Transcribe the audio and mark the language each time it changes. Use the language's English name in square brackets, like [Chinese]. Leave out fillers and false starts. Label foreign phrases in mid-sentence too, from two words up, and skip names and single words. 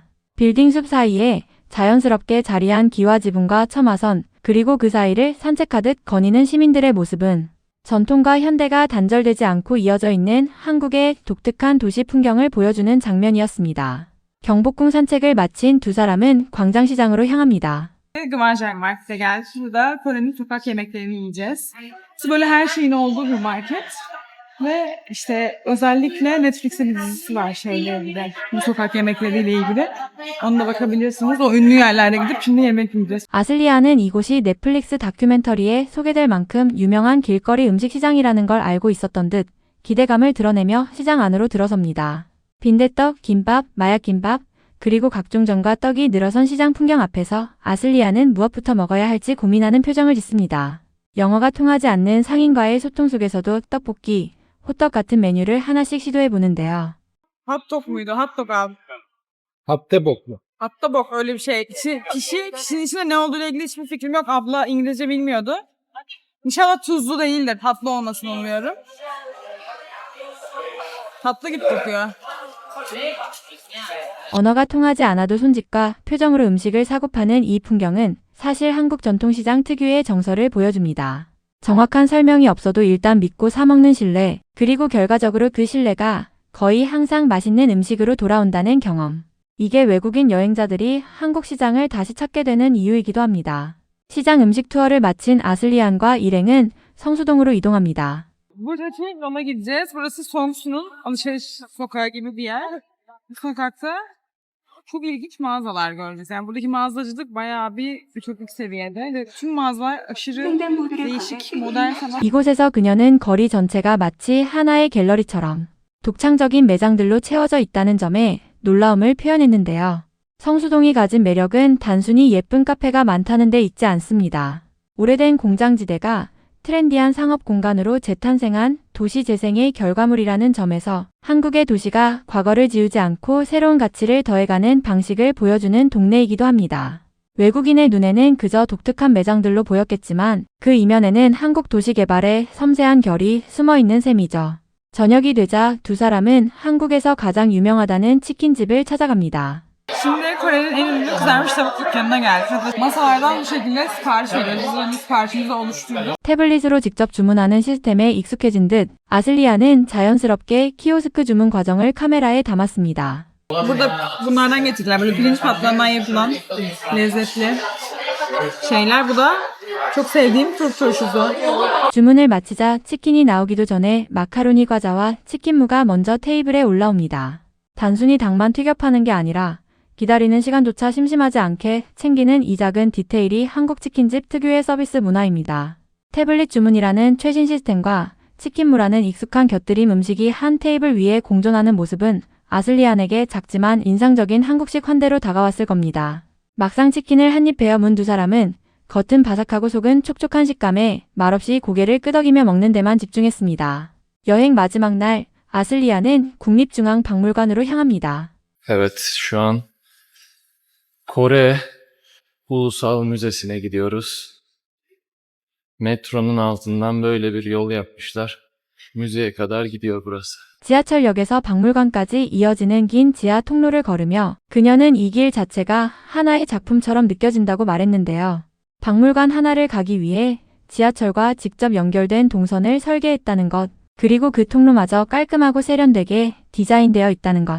[Korean] 빌딩 숲 사이에 자연스럽게 자리한 기와 지붕과 처마선, 그리고 그 사이를 산책하듯 거니는 시민들의 모습은 전통과 현대가 단절되지 않고 이어져 있는 한국의 독특한 도시 풍경을 보여주는 장면이었습니다. 경복궁 산책을 마친 두 사람은 광장시장으로 향합니다. [Turkish] Gıvançak Market'e geldik. Burada Kore'nin sokak yemeklerini yiyeceğiz. Böyle her şeyin olduğu bir market. Ve işte özellikle Netflix'in bir dizisi var şeylerinde. Bu sokak yemekleriyle ilgili. Ona da bakabilirsiniz. O ünlü yerlerde gidip şimdi yemek yiyeceğiz. [Korean] 아슬리아는 이곳이 넷플릭스 다큐멘터리에 소개될 만큼 유명한 길거리 음식 시장이라는 걸 알고 있었던 듯 기대감을 드러내며 시장 안으로 들어섭니다. 빈대떡, 김밥, 마약김밥, 그리고 각종 전과 떡이 늘어선 시장 풍경 앞에서 아슬리아는 무엇부터 먹어야 할지 고민하는 표정을 짓습니다. 영어가 통하지 않는 상인과의 소통 속에서도 떡볶이, 호떡 같은 메뉴를 하나씩 시도해 보는데요. [Turkish] Hot dog muydu? Hot dog abi. Hattebok mu? Hot dog öyle bir şey. Kişinin içinde ne olduğuyla ilgili hiçbir fikrim yok. Abla İngilizce bilmiyordu. İnşallah tuzlu değildir. Tatlı olmasını umuyorum. Tatlı gibi kokuyor. [Korean] 언어가 통하지 않아도 손짓과 표정으로 음식을 사고 파는 이 풍경은 사실 한국 전통시장 특유의 정서를 보여줍니다. 정확한 설명이 없어도 일단 믿고 사먹는 신뢰, 그리고 결과적으로 그 신뢰가 거의 항상 맛있는 음식으로 돌아온다는 경험. 이게 외국인 여행자들이 한국 시장을 da시 찾게 되는 이유이기도 합니다. 시장 음식 투어를 마친 아슬리안과 일행은 성수동으로 이동합니다. [Turkish] Buradaki Rom'a gideceğiz. Burası Songsu'nun alışveriş sokağı gibi bir yer. Bu sokakta çok ilginç mağazalar göreceğiz. Yani buradaki mağazacılık bayağı bir ütopik seviyede. Ve tüm mağazalar aşırı değişik, modern sanat. [Korean] 이곳에서 그녀는 거리 전체가 마치 하나의 갤러리처럼 독창적인 매장들로 채워져 있다는 점에 놀라움을 표현했는데요. 성수동이 가진 매력은 단순히 예쁜 카페가 많다는 데 있지 않습니다. 오래된 공장지대가 트렌디한 상업 공간으로 재탄생한 도시 재생의 결과물이라는 점에서 한국의 도시가 과거를 지우지 않고 새로운 가치를 더해가는 방식을 보여주는 동네이기도 합니다. 외국인의 눈에는 그저 독특한 매장들로 보였겠지만 그 이면에는 한국 도시 개발의 섬세한 결이 숨어 있는 셈이죠. 저녁이 되자 두 사람은 한국에서 가장 유명하다는 치킨집을 찾아갑니다. [Turkish] Şimdi Kore'nin en ünlü kızarmış tavuk dükkanına geldik. Masalardan bu şekilde sipariş veriyoruz. Biz önce siparişimizi oluşturduk. [Korean] 태블릿으로 직접 주문하는 시스템에 익숙해진 듯 아슬리아는 자연스럽게 키오스크 주문 과정을 카메라에 담았습니다. [Turkish] Burada bunlardan getirdiler. Böyle pirinç patlarından yapılan lezzetli şeyler. Bu da çok sevdiğim Türk turşusu. [Korean] 주문을 마치자 치킨이 나오기도 전에 마카로니 과자와 치킨무가 먼저 테이블에 올라옵니다. 단순히 닭만 튀겨 파는 게 아니라 기다리는 시간조차 심심하지 않게 챙기는 이 작은 디테일이 한국 치킨집 특유의 서비스 문화입니다. 태블릿 주문이라는 최신 시스템과 치킨무라는 익숙한 곁들임 음식이 한 테이블 위에 공존하는 모습은 아슬리안에게 작지만 인상적인 한국식 환대로 다가왔을 겁니다. 막상 치킨을 한 입 베어 문 두 사람은 겉은 바삭하고 속은 촉촉한 식감에 말없이 고개를 끄덕이며 먹는 데만 집중했습니다. 여행 마지막 날 아슬리아는 국립중앙박물관으로 향합니다. [Turkish] Evet, şu an Kore Ulusal Müzesi'ne gidiyoruz. Metronun altından böyle bir yol yapmışlar. Müzeye kadar gidiyor burası. [Korean] 지하철역에서 박물관까지 이어지는 긴 지하 통로를 걸으며 그녀는 이 길 자체가 하나의 작품처럼 느껴진다고 말했는데요. 박물관 하나를 가기 위해 지하철과 직접 연결된 동선을 설계했다는 것, 그리고 그 통로마저 깔끔하고 세련되게 디자인되어 있다는 것.